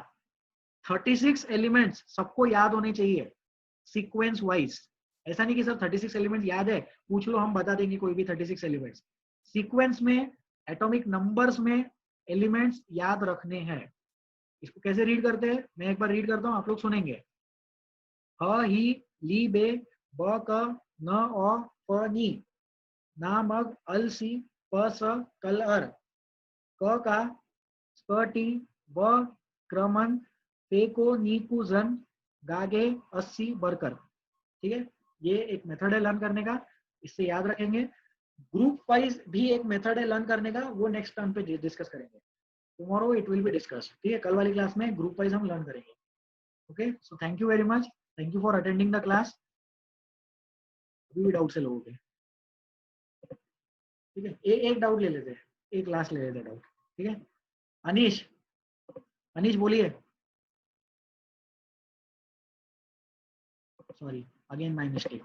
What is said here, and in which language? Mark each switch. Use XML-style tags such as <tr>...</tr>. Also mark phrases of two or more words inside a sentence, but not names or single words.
<hi>36 एलिमेंट्स सबको याद होने चाहिए</hi> <en>sequence wise.</en> <hi>ऐसा नहीं कि सर 36 एलिमेंट्स याद है, पूछ लो हम बता देंगे कोई भी 36 एलिमेंट्स। सीक्वेंस में,</hi> <en>atomic numbers</en> <hi>में एलिमेंट्स याद रखने हैं। इसको कैसे रीड करते हैं, मैं एक बार रीड करता हूँ, आप लोग सुनेंगे। ह ही ली बे ब क न अ फ नी ना मग अल सी प स कल अर क का क टी व क्रमन पेको नीकू जन गागे 80 बरकर। ठीक है, ये एक मेथड है लर्न करने का, इससे याद रखेंगे।</hi> <en>group wise</en> <hi>भी एक मेथड है लर्न करने का, वो</hi> <en>next term</en> <hi>पे डिस्कस करेंगे।</hi> <en>tomorrow it will be discuss.</en> <hi>ठीक है, कल वाली क्लास में</hi> <en>group wise</en> <hi>हम लर्न करेंगे।</hi> <en>OK, so thank you very much, thank you for attending the class.</en> <hi>अभी भी डाउट से लोगों के, ठीक है, एक डाउट ले लेते हैं, एक क्लास ले लेते हैं डाउट। ठीक है, अनीश, अनीश बोलिए।</hi> <en>sorry again my mistake.</en>